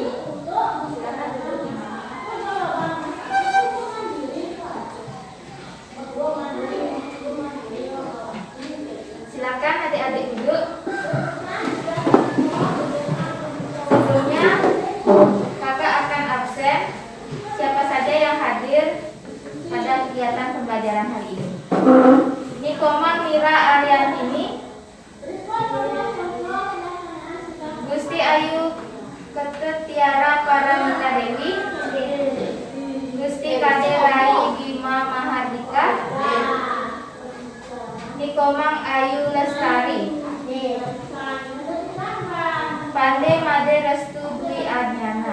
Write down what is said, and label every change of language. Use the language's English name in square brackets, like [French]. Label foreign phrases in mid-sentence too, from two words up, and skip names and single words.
[Indonesian] Silakan adik-adik duduk. Sebelumnya, kakak akan absen siapa saja yang hadir pada kegiatan pembelajaran hari ini. Nikoma Mira Ariantini, Gusti Ayu Ketetiara Paramita Dewi, Gusti Kade Rai Bima Mahardika, Nikomang Ayu Lestari, Pande Made Restu Dwi Adnyana,